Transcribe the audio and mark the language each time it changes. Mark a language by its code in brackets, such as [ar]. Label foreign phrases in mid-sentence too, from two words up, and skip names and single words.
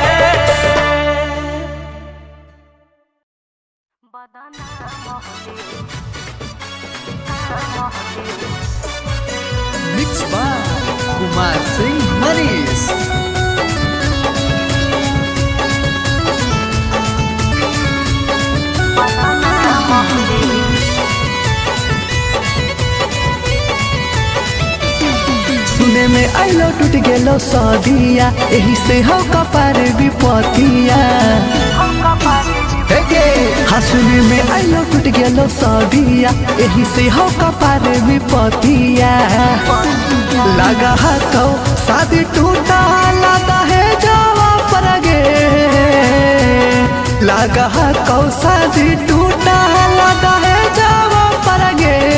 [en] Mix by Kumar Singh Manish [anp] सुने में आइलो टूट गेलो सदिया एही से हो कपार विपतिया हाँ सुने में आइलो टूट गेलो सदिया एही से हो कपार विपतिया लगा हाथों शादी टूटा लगा है जावा पर गे लगा हाथों शादी टूटा लगा है जावा पर गे